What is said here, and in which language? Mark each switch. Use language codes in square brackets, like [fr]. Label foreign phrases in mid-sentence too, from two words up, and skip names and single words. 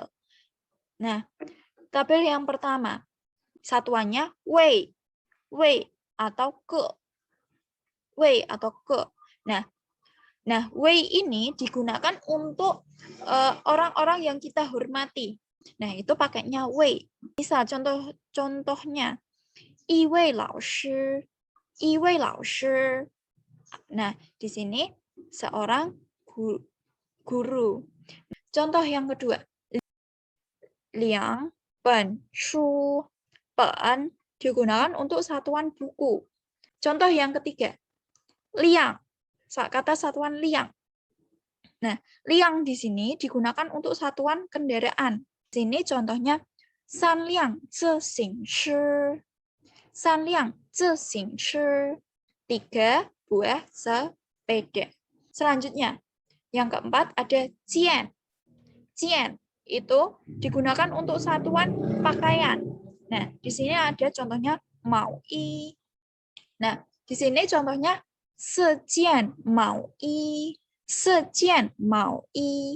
[id] Nah, tabel yang pertama, satuannya wei, atau ke. Wei atau ke. Nah, wei ini digunakan untuk orang-orang yang kita hormati. Nah, itu pakainya wei. Misal contohnya, [zh] 一位老师. [id] Nah, di sini seorang guru. Contoh yang kedua, 2 [zh] 本书. [id] Pen digunakan untuk satuan buku. Contoh yang ketiga, liang. Kata satuan liang. Nah, liang di sini digunakan untuk satuan kendaraan. Di sini contohnya [zh] 三辆自行车，三辆自行车， [id] 3 buah sepeda. Selanjutnya, yang keempat ada jian. Jian itu digunakan untuk satuan pakaian. Nah, di sini ada contohnya mau i. Nah, di sini contohnya sejian mau i, sejian mau i.